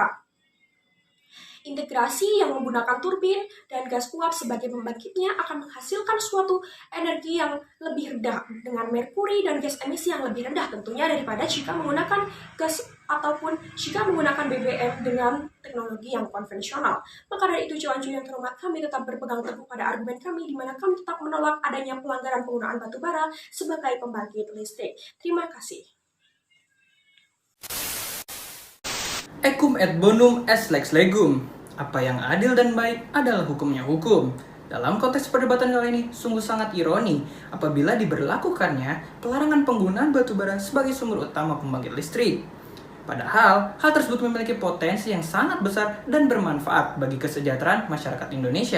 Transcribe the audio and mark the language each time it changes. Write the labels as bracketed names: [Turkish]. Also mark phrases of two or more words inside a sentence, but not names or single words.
[Indonesian] Integrasi yang menggunakan turbin dan gas uap sebagai pembangkitnya akan menghasilkan suatu energi yang lebih rendah dengan merkuri dan gas emisi yang lebih rendah tentunya daripada jika menggunakan gas ataupun jika menggunakan BBM dengan teknologi yang konvensional. Maka dari itu, cuan-cuan yang terhormat, kami tetap berpegang teguh pada argumen kami di mana kami tetap menolak adanya pelanggaran penggunaan batu bara sebagai pembangkit listrik. Terima kasih. [Latin] Ecum et bonum est lex legum. [Indonesian] Apa yang adil dan baik adalah hukumnya hukum. Dalam konteks perdebatan kali ini, sungguh sangat ironi apabila diberlakukannya pelarangan penggunaan batu bara sebagai sumber utama pembangkit listrik. Padahal, hal tersebut memiliki potensi yang sangat besar dan bermanfaat bagi kesejahteraan masyarakat Indonesia.